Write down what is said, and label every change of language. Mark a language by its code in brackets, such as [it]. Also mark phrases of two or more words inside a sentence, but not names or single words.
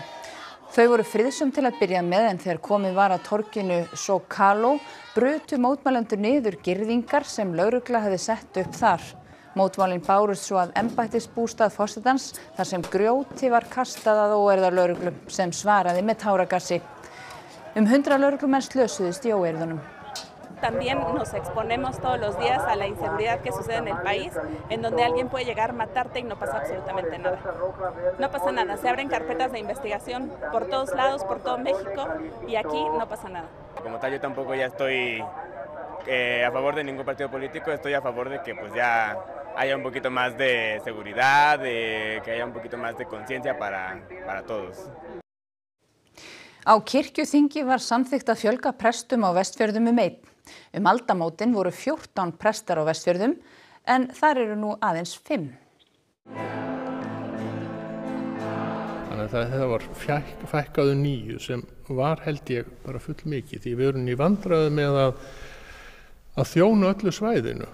[is] Þau voru friðsum til að byrja með en þegar komið var að torginu Zócalo brutu mótmælendur niður girðingar sem lögregla hefði sett upp þar. Mótmælin bárust svo að embættisbústað forsetans þar sem grjóti var kastað að óeirðarlögreglu sem svaraði með táragassi. 100 lögreglumenn slösuðust í óeirðunum. [es] También nos exponemos todos los días a la inseguridad que sucede en el país, en donde alguien puede llegar a matarte y no pasa absolutamente nada. No pasa nada, se abren carpetas de investigación por todos lados, por todo México, y aquí no pasa nada. Como tal, yo tampoco ya estoy a favor de ningún partido político, estoy a favor de que pues ya haya un poquito más de seguridad, de que haya un poquito más de conciencia para todos. [is] Á kirkjuþingi var samþykkt að fjölga prestum á Vestfjörðum 1. Aldamótin voru 14 prestar á Vestfjörðum en þar eru nú aðeins 5. Þannig að það var fækkaðu 9 sem var held ég bara full mikið því við erum í vandræðu með að þjóna öllu svæðinu.